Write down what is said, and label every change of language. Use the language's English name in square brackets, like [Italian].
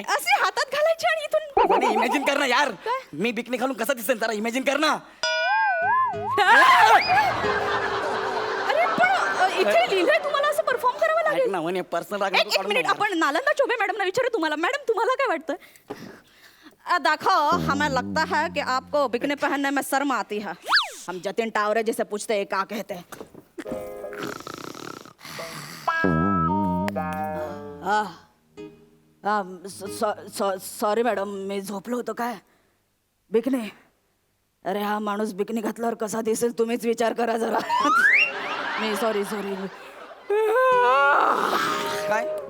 [Marathi] असे हातात घालायची आणि इथून वने इमॅजिन कर ना यार. काय? मी बिकनी घालून कसा दिसेल जरा इमॅजिन कर ना. अरे पण इथे लिहिलंय तुम्हाला असं परफॉर्म करावं ऐक लागेल. ना वने, पर्सनल एक मिनिट, आपण नालंदा चौबे मॅडमना विचारू. तुम्हाला मॅडम तुम्हाला काय वाटतं? [Hindi] देखो हमें लगता है कि आपको बिकनी पहनने में शर्म आती है. हम जतिन टावरे जैसे पूछते हैं क्या कहते हैं. [Marathi] सॉरी मॅडम, मी झोपलो होतो काय. बिकनी, अरे हा माणूस बिकनी घातल्यावर कसा दिसेल तुम्हीच विचार करा जरा. मी सॉरी काय